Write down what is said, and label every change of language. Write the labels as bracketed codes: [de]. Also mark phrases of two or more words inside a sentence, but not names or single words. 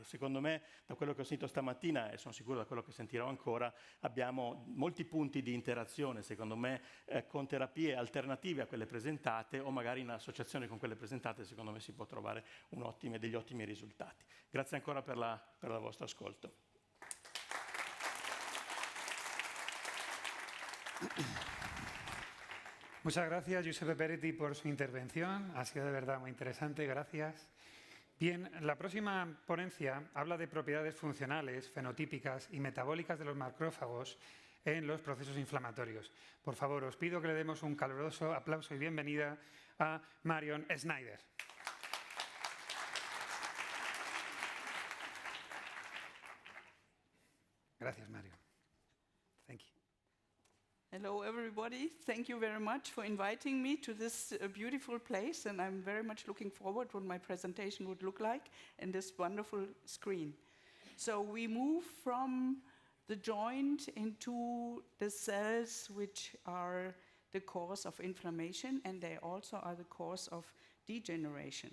[it] Secondo me, da quello che ho sentito stamattina, e sono sicuro da quello che sentirò ancora, abbiamo molti punti di interazione, secondo me, con terapie alternative a quelle presentate, o magari in associazione con quelle presentate, secondo me si può trovare degli ottimi risultati. Grazie ancora per il vostro ascolto. [es] Muchas gracias, Giuseppe Peretti, por su intervención. Ha sido de verdad muy interesante, gracias. Bien, la próxima ponencia habla de propiedades funcionales, fenotípicas y metabólicas de los macrófagos en los procesos inflamatorios. Por favor, os pido que le demos un caluroso aplauso y bienvenida a Marion Schneider. Gracias, Mario. [en] Thank you. Hello, everybody. Thank you very much for inviting me to this beautiful place, and I'm very much looking forward to what my presentation would look like in this wonderful screen. So we move from the joint into the cells, which are the cause of inflammation, and they also are the cause of degeneration.